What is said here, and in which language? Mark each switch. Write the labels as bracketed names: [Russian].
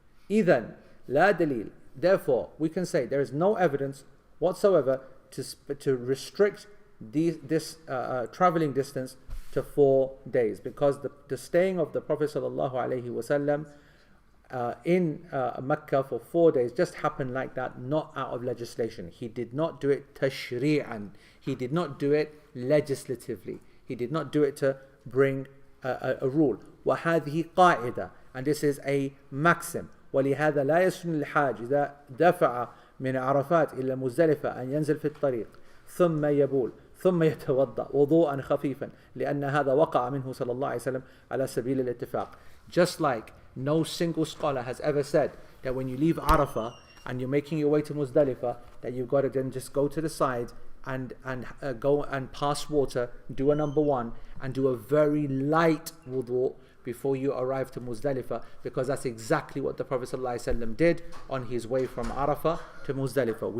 [Arabic] إِذَنْ لَا دَلِيلٍ, [English] therefore we can say there is no evidence whatsoever to restrict this traveling distance to 4 days, because the staying of the Prophet ﷺ in Mecca for 4 days just happened like that, not out of legislation. He did not do it tashri'an. He did not do it legislatively. He did not do it to bring a rule. [Arabic] وَهَذِهِ قَاعِدَةٌ, [English] and this is a maxim. [Arabic] وَلِهَذَا لَا يَسْنُ الْحَاجِ إِذَا دَفَعَ من عرفات إلى مزدلفة أن ينزل في الطريق ثم يبول ثم يتوضأ وضوءا خفيفا لأن هذا وقع منه صلى الله عليه وسلم على سبيل الاتفاق. [English] Just like no single scholar has ever said that when you leave Arafah and you're making your way to Muzdalifah, that you've got to then just go to the side and go and pass water, do a number 1 and do a very light wudu before you arrive to Muzdalifah, because that's exactly what the Prophet ﷺ did on his way from Arafah to Muzdalifah.